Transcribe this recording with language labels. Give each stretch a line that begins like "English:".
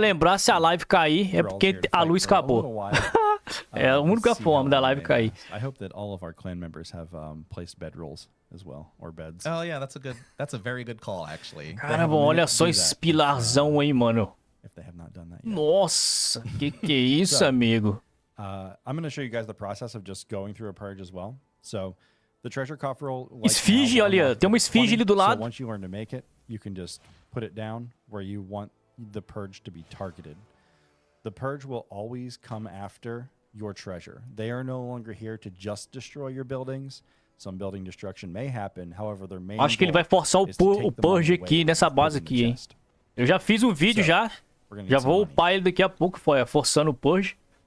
Portuguese: lembrar, se a live cair, é porque a luz acabou. É a única forma da live cair.
English: I hope that all of our clan members have placed bedrolls as well, or beds. Oh yeah, that's a very good call, actually.
Portuguese: Caramba, olha só esse pilarzão aí, mano.
English: If they have not done that yet.
Portuguese: Nossa, que é isso, amigo?
English: I'm going to show you guys the process of just going through a purge as well. So, the treasure coffer will,
Portuguese: Esfinge, olha, tem uma esfinge ali do lado.
English: So once you learn to make it, you can just put it down where you want the purge to be targeted. The purge will always come after your treasure. They are no longer here to just destroy your buildings. Some building destruction may happen, however, their main
Portuguese: Acho que ele vai forçar o purge aqui nessa base aqui, hein. Eu já fiz um vídeo já vou upar ele daqui a pouco, forçando o purge.